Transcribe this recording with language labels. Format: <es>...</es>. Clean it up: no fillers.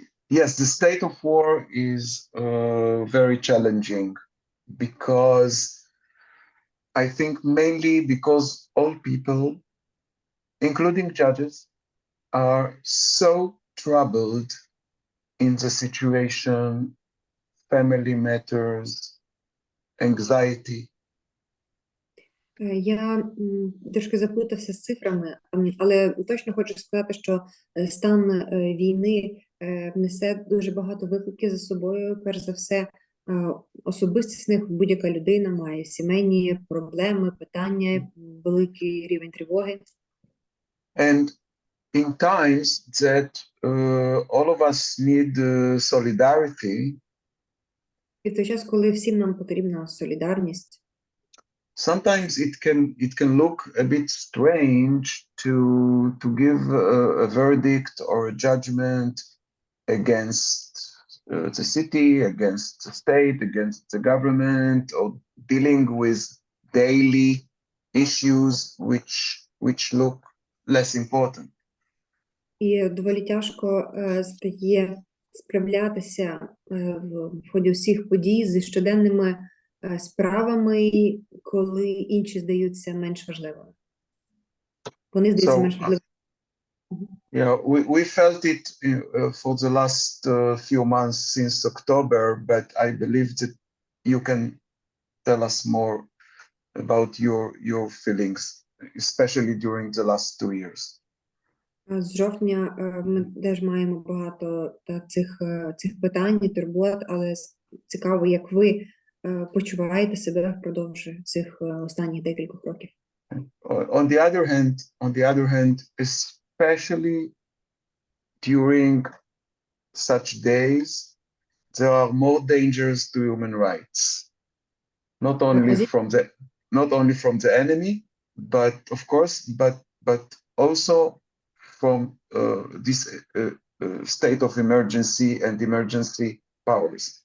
<en>yes, the state of war is very challenging because I think mainly because all people, including judges, are so troubled in the situation, family matters, anxiety.</en> <uk>Я трошки заплутався з цифрами, але точно хочу сказати, що стан війни несе дуже багато викликів за собою. Перш за все, особистісних, будь-яка людина має сімейні проблеми, питання, великий рівень тривоги.</uk> <en>And in times that all of us need solidarity,</en> <uk>І в той час, коли всім нам потрібна солідарність,</uk> <en>sometimes it can look a bit strange to give a verdict or a judgment against the city, against the state, against the government, or dealing with daily issues which look less important.</en> <uk>і доволі тяжко стає справлятися в ході всіх подій зі щоденними справами, коли інші здаються менш важливими. Вони здаються менш важливими.</uk> <en>Yeah, we felt it for the last few months since October, but I believe that you can tell us more about your feelings, especially during the last 2 years.</en> <uk>З жовтня ми теж маємо багато цих питань і турбот, але цікаво, як ви почуваєте себе впродовж цих останніх декількох років.</uk> <en>On the other hand, especially during such days, there are more dangers to human rights, not only from the enemy, but of course, but also from this state of emergency and emergency powers.</en>